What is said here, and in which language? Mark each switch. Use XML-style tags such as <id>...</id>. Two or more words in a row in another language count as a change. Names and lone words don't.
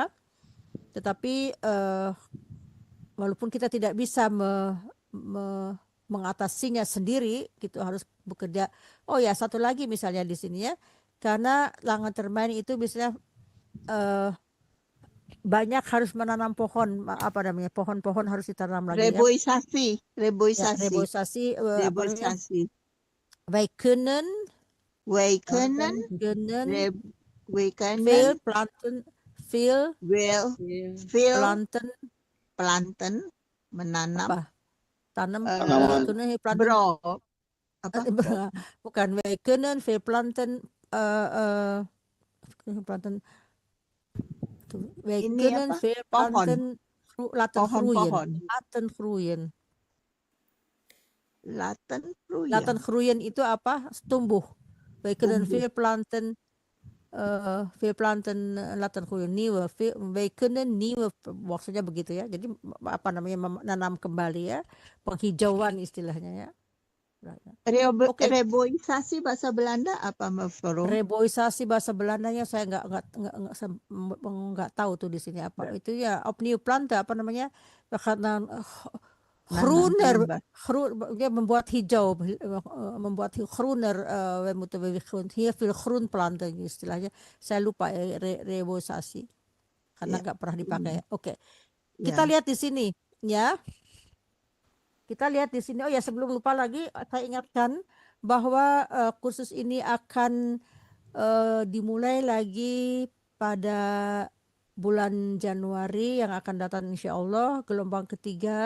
<id>Tetapi walaupun kita tidak bisa mengatasinya sendiri, gitu harus bekerja. Oh ya, satu lagi misalnya di sini ya, karena Langan Termain itu misalnya banyak harus menanam pohon, apa namanya, pohon-pohon harus ditanam lagi ya. Reboisasi. Ya, reboisasi, apa namanya? Reboisasi.</id> <nl>Wij kunnen Wij kunnen veel planten, veel planten menanam</nl> <id>apa? Tanam, Tanaman.</id> <nl>kunnen heel planten,</nl> <id>bro apa bukan,</id> <nl>wij kunnen veel planten, planten. Wij</nl> <id>Ini</id> <nl>kunnen</nl> <id>apa?</id> <nl>veel</nl> <id>Pohon.</id> <nl>planten laten groeien.</nl> <id>Pohon-pohon.</id> <nl>Laten groeien. Laten groeien. Laten groeien</nl> <id>itu apa? Tumbuh.</id> <nl>Wij kunnen</nl> <id>Tumbuh.</id> <nl>veel planten laten groeien. Wij kunnen nieuwe,</nl> <id>maksudnya begitu ya. Jadi apa namanya, menanam kembali ya. Penghijauan istilahnya ya. Oke. Reboisasi bahasa Belanda apa, mevrouw? Reboisasi bahasa Belandanya saya nggak tahu tuh di sini apa. Itu ya</id> <nl>opnieuw planten,</nl> <id>apa namanya? Karena groener, dia membuat hijau, membuat groener,</id> <nl>we moeten heel veel groen planten</nl> <id>istilahnya. Saya lupa reboisasi karena nggak pernah dipakai. Oke. Kita lihat di sini ya. Kita lihat di sini. Oh ya, sebelum lupa lagi, saya ingatkan bahwa kursus ini akan dimulai lagi pada bulan Januari yang akan datang</id> <ar>insya Allah,</ar> <id>gelombang ketiga.</id>